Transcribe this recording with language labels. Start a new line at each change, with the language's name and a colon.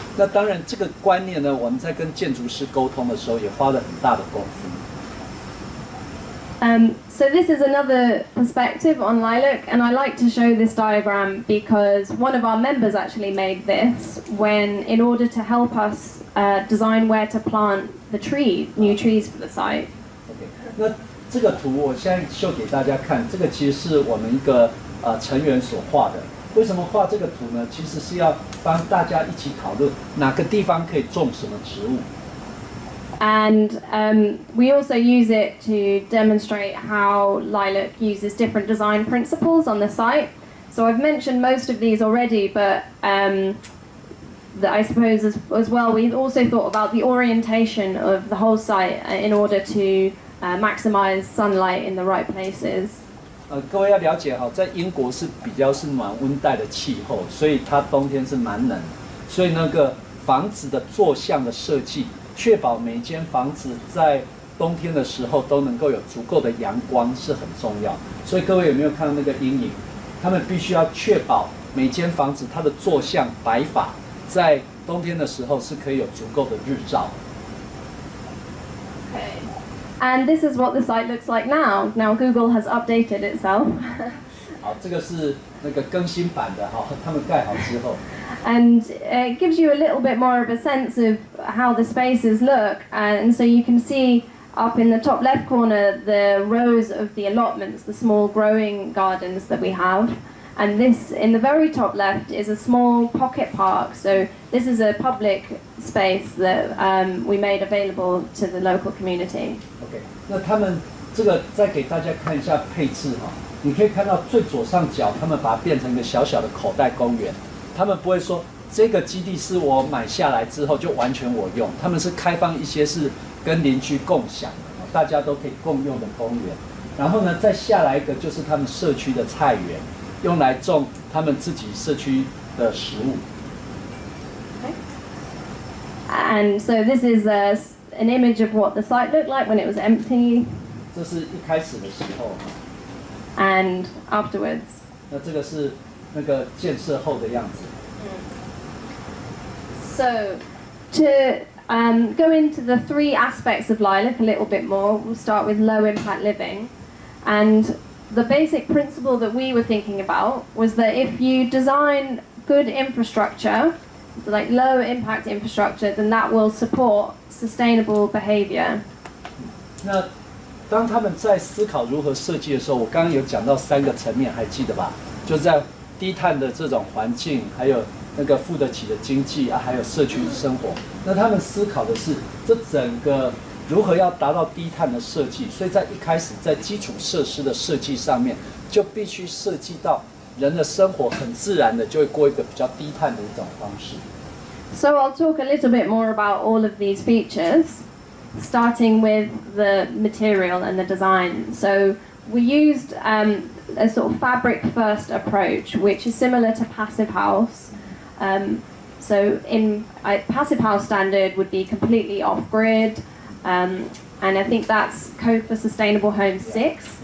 Chinese: 那当然这个观念呢，我们在跟建筑师沟通的时候也花了很大的功夫。
English: So this is another perspective on lilac, and I like to show this diagram because one of our members actually made this in order to help us design where to plant the new trees for the site.
Chinese: OK， 那这个图我现在秀给大家看，这个其实是我们一个成员所画的。为什么画这个图呢？其实是要帮大家一起讨论哪个地方可以种什么植物。
English: And we also use it to demonstrate how lilac uses different design principles on the site. So I've mentioned most of these already, but I suppose as well, we've also thought about the orientation of the whole site in order to maximize sunlight in the right places.
Chinese: 各位要了解哈，在英国是比较是暖温带的气候，所以它冬天是蛮冷，所以那个房子的坐向的设计。确保每间房子在冬天的时候都能够有足够的阳光是很重要，所以各位有没有看到那个阴影？他们必须要确保每间房子它的坐向摆法，在冬天的时候是可以有足够的日照。
English: Okay. And this is what the site looks like now. Now Google has updated itself.
Chinese: 好，这个是那个更新版的哈，他们盖好之后。
English: And it gives you a little bit more of a sense of how the spaces look, and so you can see up in the top left corner the rows of the allotments, the small growing gardens that we have, and this in the very top left is a small pocket park. So this is a public space that we made available to the local community.
Chinese: OK， 那他们这个再给大家看一下配置哈，你可以看到最左上角，他们把它变成一个小小的口袋公园。他们不会说这个基地是我买下来之后就完全我用，他们是开放一些是跟邻居共享的，大家都可以共用的公园。然后呢，再下来一个就是他们社区的菜园，用来种他们自己社区的食物。
English: And so this is an image of what the site looked like when it was empty.
Chinese: 这是一开始的时候。
English: And afterwards.
Chinese: 那这个是那个建设后的样子。
English: So, to go into the 3 aspects of lilac a little bit more, we'll start with low impact living. And the basic principle that we were thinking about was that if you design good infrastructure, like low impact infrastructure, then that will support sustainable behavior.
Chinese: 那当他们在思考如何设计的时候，我刚刚有讲到3个层面，还记得吧？就在低碳的这种环境，还有那个付得起的经济啊，还有社区生活。那他们思考的是这整个如何要达到低碳的设计，所以在一开始在基础设施的设计上面，就必须设计到人的生活很自然的就会过一个比较低碳的一种方式。
English: So I'll talk a little bit more about all of these features, starting with the material and the design. So we used a sort of fabric-first approach, which is similar to Passive House. So in Passive House standard would be completely off-grid, and I think that's Code for Sustainable Homes 6.